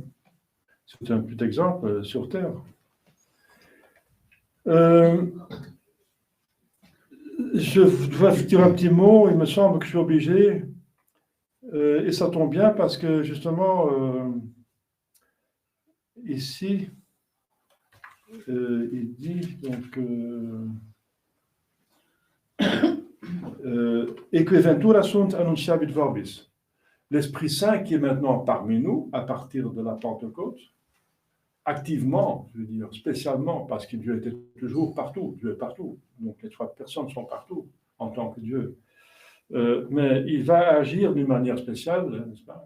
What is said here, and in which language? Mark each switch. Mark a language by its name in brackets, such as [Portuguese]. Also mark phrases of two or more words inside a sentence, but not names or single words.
[French] C'est un petit exemple sur Terre. Je dois dire un petit mot, il me semble que je suis obligé, et ça tombe bien parce que justement, ici, il dit donc [Latin] et que ventura sunt annunciabit vobis. [French] L'Esprit Saint qui est maintenant parmi nous à partir de la Pentecôte, activement, je veux dire, spécialement, parce que Dieu était toujours partout, Dieu est partout, donc les 3 personnes sont partout en tant que Dieu. Mais il va agir d'une manière spéciale, n'est-ce pas?